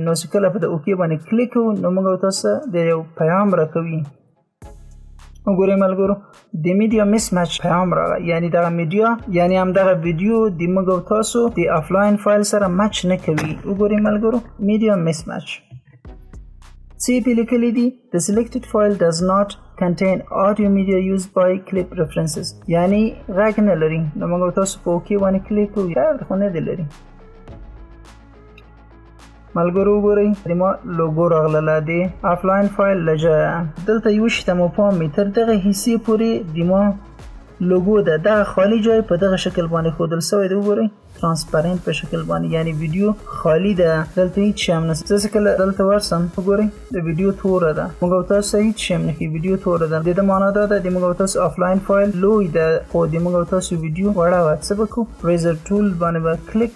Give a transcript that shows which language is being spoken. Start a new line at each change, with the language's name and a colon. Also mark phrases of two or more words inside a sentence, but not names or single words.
Pashto: نو چې کله په د اوکې باندې کلیک کوو، نو موږ تاسو د یو پیغام راکوي. وګورئ ملګرو، د
English: media mismatch
Pashto: پیغام راغی، یعنی دغه میډیا یعنی همدغه ویډیو د موږ تاسو د
English: offline file
Pashto: سره مچ نه کوي. وګورئ ملګرو،
English: media mismatch.
Pashto: څه په لیکلي دي؟
English: The selected file does not contain audio media used by clip references.
Pashto: یعنی غږ نه لري. نو موږ تاسو په اوکې باندې کلیک کوو، خو نه دی لري. ملګرو وګورئ د ما لوګو راغله د
English: offline file
Pashto: لجه دلته یو شی ته مو پام می تر دغه حصے پورې د ما لوګو ده دغه خالی جای په دغه شکل باندې ښودل شوی دی وګورئ ترانسپرنت په شکل باندې یعنی ویډیو خالی ده دلته هیڅ شی هم نشته زه کله دلته ورسم وګورئ د ویډیو توره ده موږ او تاسو هیڅ شی هم نه ښیي ویډیو توره ده د دې معنا دا ده د موږ او تاسو
English: offline file
Pashto: لوی ده خو د موږ او تاسو ویډیو وړه وه څه به کوو ریزر ټول باندې به کلیک